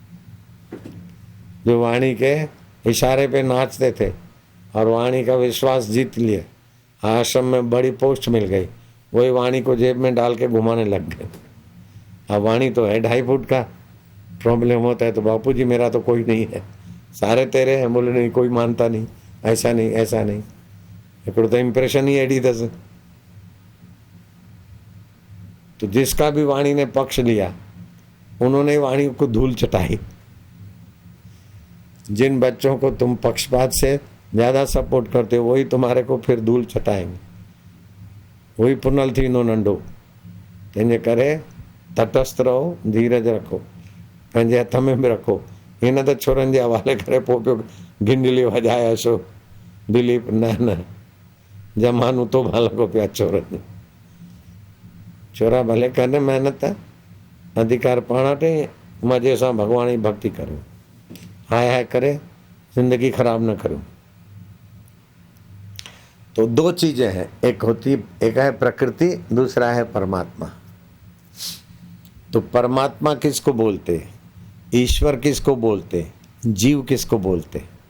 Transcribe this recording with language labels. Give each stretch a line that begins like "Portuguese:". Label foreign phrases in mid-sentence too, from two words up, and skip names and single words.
Hindi: जो वाणी के इशारे पे नाचते थे और वाणी का विश्वास जीत लिए, आश्रम में बड़ी पोस्ट मिल गई, वही वाणी को जेब में डाल के घुमाने लग गए। अब वाणी तो है 2.5 फुट का, प्रॉब्लम होता है तो बापू जी मेरा तो कोई नहीं है, सारे तेरे हैं। बोले नहीं, कोई मानता नहीं, ऐसा नहीं ऐसा नहीं।
Sindhi: हिकिड़ो तो इम्प्रेशन ही अहिड़ी अथसि।
Hindi: तो जिसका भी वाणी ने पक्ष लिया उन्होंने वाणी को धूल चटाई। जिन बच्चों को तुम पक्षपात से ज़्यादा सपोर्ट करते हो वही तुम्हारे को फिर धूल चटाएंगे।
Sindhi: वही पुनल थी नो नंढो, तंहिंजे करे तटस्थ रहो, धीरज रखो, पंहिंजे हथ में बि रखो। हिन त छोरनि जे हवाले करे पोइ पियो गिंडली वॼाए छो दिलीप, न ज़मानो तो लॻो पिया छोरनि। छोरा भले कनि महिनत, अधिकार पाण वटि, मज़े सां भगवान जी भक्ति करो, हाय हाय करे जिंदगी खराब न करो।
Hindi: तो 2 चीजें हैं, एक है प्रकृति, दूसरा है परमात्मा। तो परमात्मा किसको बोलते, ईश्वर किसको बोलते, जीव किसको बोलते?